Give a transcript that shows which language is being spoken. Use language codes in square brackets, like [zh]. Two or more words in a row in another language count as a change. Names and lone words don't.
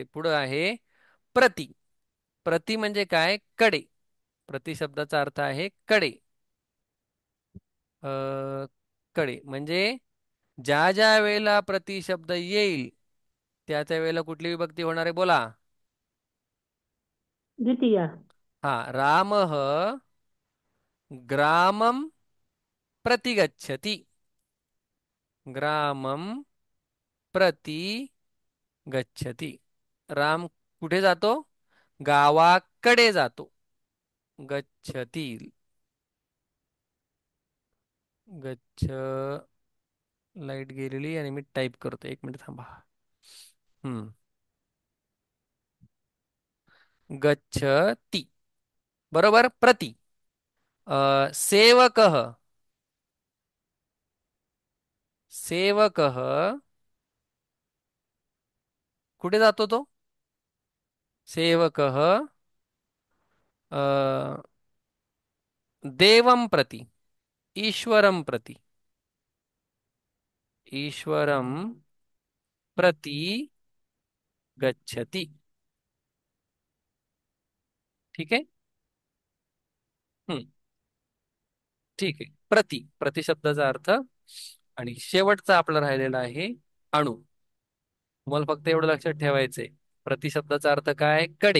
[mr] पुढं आहे प्रति. प्रति म्हणजे काय? कडे. प्रति शब्दाचा अर्थ आहे कडे. अ, कडे म्हणजे ज्या ज्या वेळेला प्रति शब्द येईल त्या त्या वेळेला कुठली विभक्ती होणार आहे? बोला. द्वितीया. हा. [sa] रामः ग्रामं प्रति गच्छति. ग्रामं प्रति गच्छति. [mr] राम कुठे जातो? गावाकडे जातो. [sa] गच्छति. गच्छ, [mr] लाईट गेलेली आणि मी टाईप करतो, एक मिनिट थांबा. हम्म. [sa] गच्छति. [mr] बरोबर. प्रति. सेवकः. सेवकः कुठे जातो तो? [sa] सेवकः अ, देवं प्रति, ईश्वरं प्रति. ईश्वरं प्रति गच्छति. [mr] ठीक आहे. हम्म. ठीक आहे. प्रति, प्रति शब्दाचा अर्थ. आणि शेवटचा आपला राहिलेला आहे अणु. तुम्हाला फक्त एवढं लक्षात ठेवायचंय. प्रति शब्दाचा अर्थ काय? कडे.